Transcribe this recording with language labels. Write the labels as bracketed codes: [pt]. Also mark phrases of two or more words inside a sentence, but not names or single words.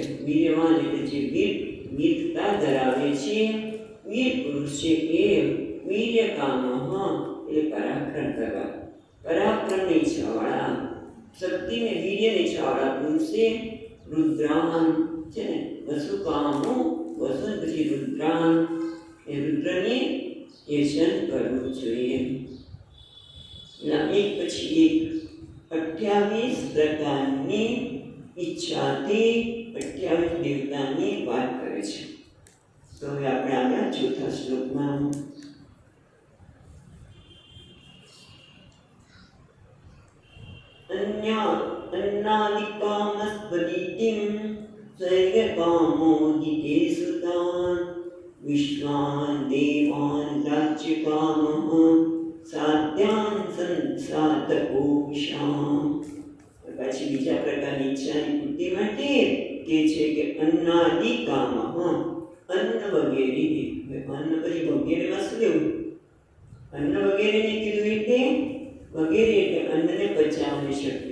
[gu] વીર્યવાન એટલે જે વીરતા ધરાવે છે, વીર પુરુષ છે એ વીર્યકામઃ એટલે પરાક્રમ કરવા, પરાક્રમની ઈચ્છાવાળા, શક્તિને વીર્યની ઈચ્છાવાળા પુરુષે રુદ્રાન છે ને, [sa] વસુકામો વસુન [gu] પછી રુદ્રાન, એ રુદ્રની યજન કરવું જોઈએ. એક પછી એક 28 પ્રકારની ઈચ્છાથી 28 દેવતાની વાત કરે છે. તો હવે આપણે આવ્યા ચોથા શ્લોકમાં. [sa] अन्नादिकामस्त्वदितिं स्वर्गकामोदिते सुतान् विश्वान् देवान् राज्यकामः साध्यान् संसाधकोशाम्. [gu] પછી બીજા પ્રકારની ઈચ્છાની પૂર્તિ માટે કે છે કે અન્નાદિકામઃ, અન્ન વગેરે. અન્ન પછી વગેરેમાં શું લેવું? અન્ન વગેરેને કીધું એટલે વગેરે એટલે અન્નને પચાવવાની શક્તિ.